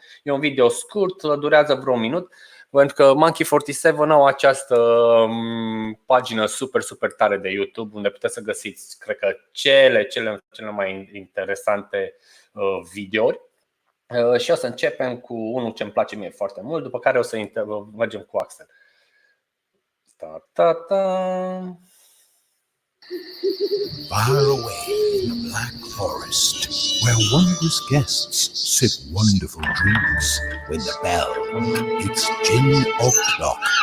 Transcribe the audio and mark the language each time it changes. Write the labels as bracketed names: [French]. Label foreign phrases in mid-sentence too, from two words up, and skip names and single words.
[Romanian] E un video scurt, durează vreo un minut, pentru că Monkey 47 au această pagină super tare de YouTube, unde puteți să găsiți, cred că, cele mai interesante videouri. Și o să începem cu unul ce îmi place mie foarte mult, după care o să mergem cu Axel. [English] Far away in the Black Forest, where wondrous guests sip wonderful drinks when the bell hits gin o'clock.